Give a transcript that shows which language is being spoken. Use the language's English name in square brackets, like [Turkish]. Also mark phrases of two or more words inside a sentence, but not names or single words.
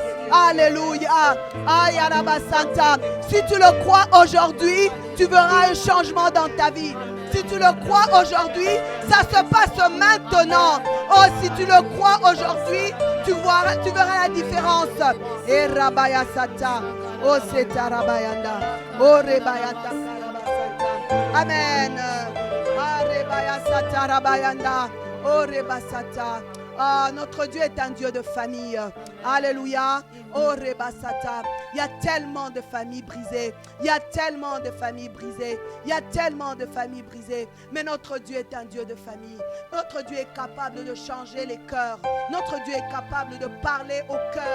[French] Alléluia. Ayarabasanta. Si tu le crois aujourd'hui, tu verras un changement dans ta vie. Si tu le crois aujourd'hui, ça se passe maintenant. Oh, si tu le crois aujourd'hui, tu verras la différence. Et Rabaya Sata. Oh, c'est Rabayanda. Oh, Rebayata Karabasata. Amen. Ah, Rebaya Sata Rabayanda. Oh, Rebasata. Ah, notre Dieu est un Dieu de famille. Alléluia. Oh, Rebasata. Il y a tellement de familles brisées. Il y a tellement de familles brisées. Il y a tellement de familles brisées. Mais notre Dieu est un Dieu de famille. Notre Dieu est capable de changer les cœurs. Notre Dieu est capable de parler au cœur.